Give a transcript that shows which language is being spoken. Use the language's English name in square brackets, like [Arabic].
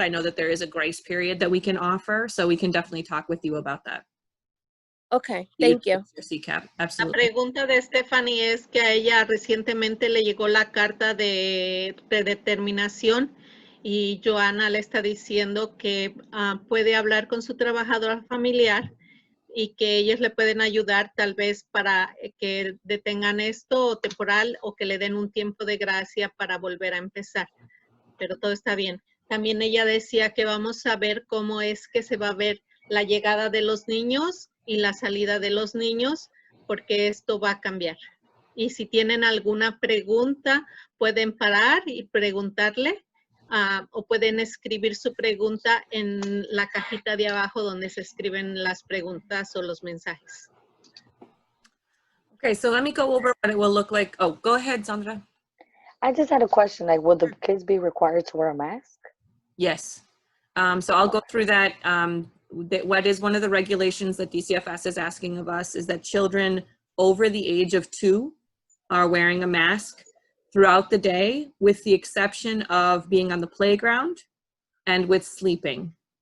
[English] I know that there is a grace period that we can offer, so we can definitely talk with you about that. Okay, thank you. CCAP, [Spanish] La [English] absolutely. [Spanish] pregunta de Stephanie es que a ella recientemente le llegó la carta de determinación y Joana le está diciendo que puede hablar con su trabajadora familiar y que ellos le pueden ayudar tal vez para que detengan esto temporal o que le den un tiempo de gracia para volver a empezar. Pero todo está bien. También ella decía que vamos a ver cómo es que se va a ver la llegada de los niños y la salida de los niños, porque esto va a cambiar. Y si tienen alguna pregunta, pueden parar y preguntarle o pueden escribir su pregunta en la cajita de abajo donde se escriben las preguntas o los mensajes. [English] Okay, so let me go over what it will look like. Oh, go ahead, Sandra. I just had a question, like, will the kids be required to wear a mask? Yes. So I'll go through that. What is one of the regulations that DCFS is asking of us is that children over the age of 2 are wearing a mask throughout the day, with the exception of being on the playground and with sleeping.